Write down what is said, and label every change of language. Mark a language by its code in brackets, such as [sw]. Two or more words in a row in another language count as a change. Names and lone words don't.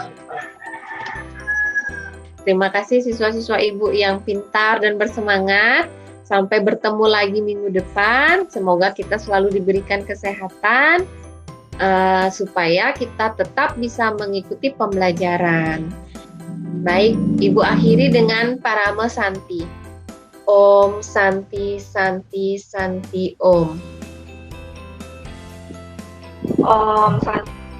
[id] Terima kasih siswa-siswa Ibu yang pintar dan bersemangat. Sampai bertemu lagi minggu depan. Semoga kita selalu diberikan kesehatan, supaya kita tetap bisa mengikuti pembelajaran. Baik, Ibu akhiri dengan parame Santi. [sa] Om Santi Santi Santi Om. Om Santi